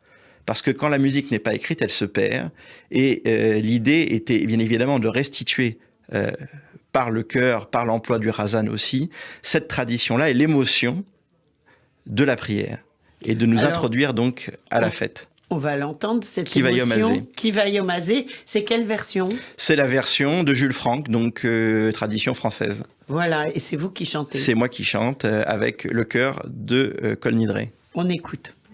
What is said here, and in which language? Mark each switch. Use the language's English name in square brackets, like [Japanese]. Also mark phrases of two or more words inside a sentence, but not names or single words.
[French] Parce que quand la musique n'est pas écrite, elle se perd. Et l'idée était bien évidemment de restituer par le chœur, par l'emploi du Razan aussi, cette tradition-là et l'émotion de la prière. Et de nous introduire donc à la fête. On va l'entendre, cette Kivayom émotion. Hazeh. [Hebrew] כהיום הזה, [French] c'est quelle version ? C'est la version de Jules Franck, donc tradition française. Voilà, et c'est vous qui chantez. C'est moi qui chante avec le chœur de Kol Nidre. On écoute.